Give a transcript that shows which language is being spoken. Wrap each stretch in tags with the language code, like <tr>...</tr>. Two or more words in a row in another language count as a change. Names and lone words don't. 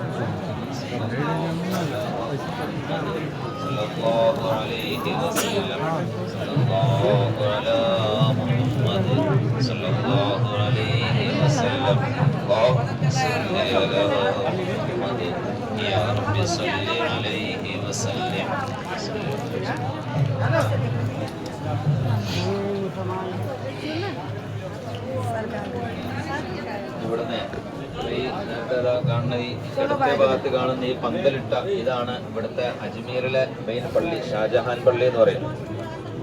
<ar>صلى الله عليه وسلم. صلى الله على محمد صلى الله عليه وسلم. اللهم صل على محمد يا رب صل عليه وسلم.</ar> <ml>ഇവിടുന്ന് ഈ കാണുന്ന ഈ ഇടത്തെ ഭാഗത്ത് കാണുന്ന ഈ പന്തലിട്ട ഇതാണ് ഇവിടുത്തെ അജ്മീറിലെ മെയിൻ പള്ളി, ഷാജഹാൻ പള്ളി എന്ന് പറയുന്നത്.</ml>